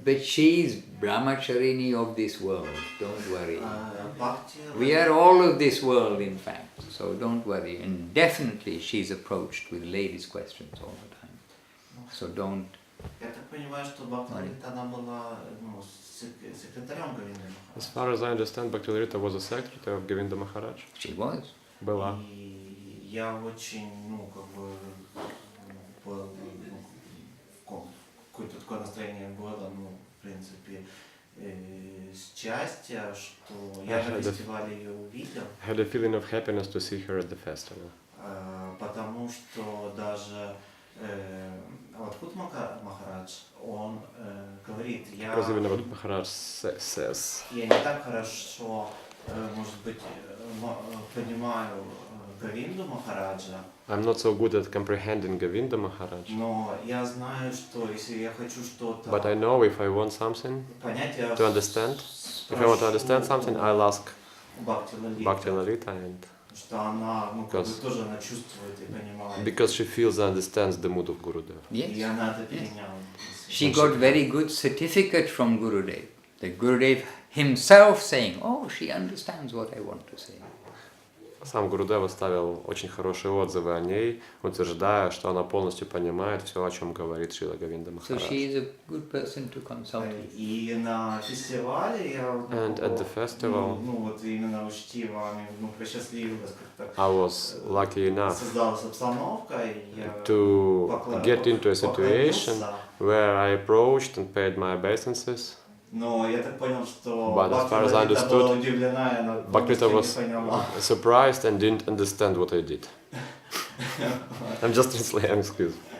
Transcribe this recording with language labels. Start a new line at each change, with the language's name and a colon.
English: But she's brahmacharini of this world, don't worry. Bhakti We are all of this world, in fact, so don't worry. And definitely she's approached with ladies' questions all the time. So don't...
Russian: Я так понимаю, что Бхакти Lalita, она была секретарем Говинды Махараджа.
English: As far as I understand, Bhakti Lalita was a secretary of Govinda Maharaj. She was.
Russian: Была. И я очень, какое-то такое настроение было, в принципе, счастья, что я на фестивале ее увидел.
English: Had a feeling of happiness to see her at the festival.
Russian: Потому что даже Мадхусудан Махарадж, он говорит, я не так хорошо, может быть, понимаю Говинду Махараджа.
English: I'm not so good at comprehending Govinda Maharaj.
Russian: Но я знаю, что если я хочу что-то
English: But I know if I want something
Russian: понять, я
English: to understand, if I want to understand something, I'll ask Bhakti Lalita, and
Russian: что она, тоже она чувствует и понимает.
English: because she feels and understands the mood of Gurudev. Yes.
Russian: И она это переняла.
English: She got very good certificate from Gurudev. The Gurudev himself saying, oh, she understands what I want to say.
Russian: Сам Гурудев оставил очень хорошие отзывы о ней, утверждая, что она полностью понимает все, о чем говорит Шрила Говинда Махарадж.
English: So she is a good person to consult with.
Russian: И на фестивале я
English: And at the festival,
Russian: вот именно учтиво, посчастливилось как-то.
English: I was lucky enough
Russian: Создалась обстановка, и я
English: to get into a situation where I approached and paid my obeisances.
Russian: Но я так понял, что
English: But as far as I understood, Bhakti was
Russian: поняла.
English: surprised and didn't understand what I did. I'm just translating, excuse.